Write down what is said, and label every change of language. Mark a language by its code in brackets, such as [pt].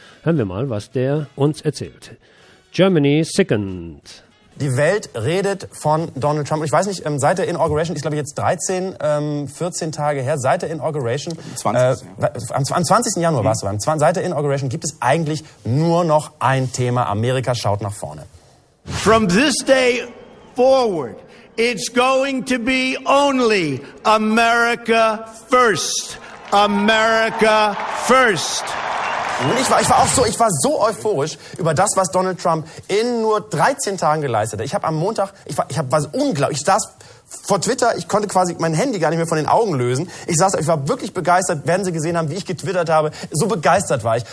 [de] Hören wir mal, was der uns erzählt. [en] Germany Second. [de] Die Welt redet von Donald Trump. Ich weiß nicht, seit der Inauguration, ist glaube ich jetzt 14 Tage her, seit der Inauguration, am 20. Januar war es so, seit der Inauguration gibt es eigentlich nur noch ein Thema. Amerika schaut nach vorne. [en] From this day forward, it's going to be only America first. America first. [de] Ich war so euphorisch über das, was Donald Trump in nur 13 Tagen geleistet hat. Ich habe am Montag, ich war unglaublich, ich saß vor Twitter, ich konnte quasi mein Handy gar nicht mehr von den Augen lösen. Ich war wirklich begeistert, werden Sie gesehen haben, wie ich getwittert habe. So begeistert war ich.